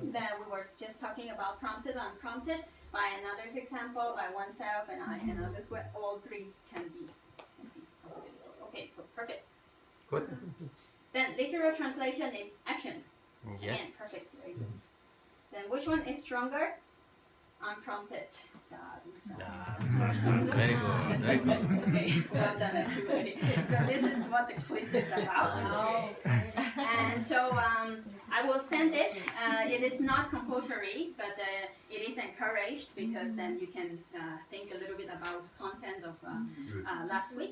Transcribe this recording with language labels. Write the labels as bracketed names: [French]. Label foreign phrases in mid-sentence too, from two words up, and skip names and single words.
[English] That we were just talking about prompted, unprompted. by another's example, by oneself, and another's way. All three can be possibility. Okay, so perfect. Good. Then literal translation is action. Again, Yes. perfect. Very good. Then which one is stronger? Unprompted. [Pali] Sadhu, sadhu, sadhu. [English] Very good. Very good. Okay, well done everybody. So this is what the quiz is about. And so I will send it. It is not compulsory, but it is encouraged because then you can think a little bit about content of last week.